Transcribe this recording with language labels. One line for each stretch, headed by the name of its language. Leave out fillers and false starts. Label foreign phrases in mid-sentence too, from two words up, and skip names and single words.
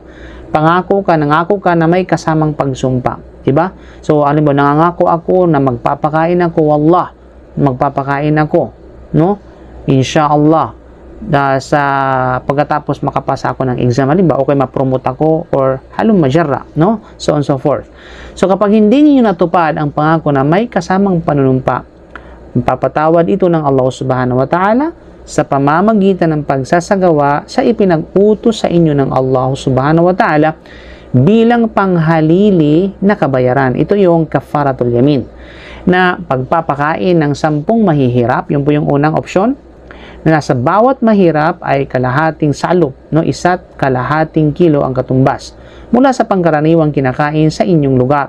Filipino: Nangako ka na may kasamang pagsumpa, diba? So alam mo, nangangako ako na magpapakain ako, wallah, magpapakain ako, no? Inshallah, sa pagkatapos makapasa ako ng exam, halimbawa, okay, ma-promote ako, or
Arabic: هلم جرا,
Filipino: no?
English: So on so forth.
Filipino: So kapag hindi niyo natupad ang pangako na may kasamang panunumpa, papatawad ito ng Allah
Arabic: سبحانه وتعالى
Filipino: sa pamamagitan ng pagsasagawa sa ipinag-utos sa inyo ng Allah
Arabic: سبحانه وتعالى
Filipino: bilang panghalili na kabayaran. Ito yung
Arabic: كفارة اليمين,
Filipino: na pagpapakain ng 10 mahihirap. Yun po yung unang opsyon, na nasa bawat mahirap ay kalahating salop, no, 1 kalahating kilo ang katumbas mula sa pangkaraniwang kinakain sa inyong lugar.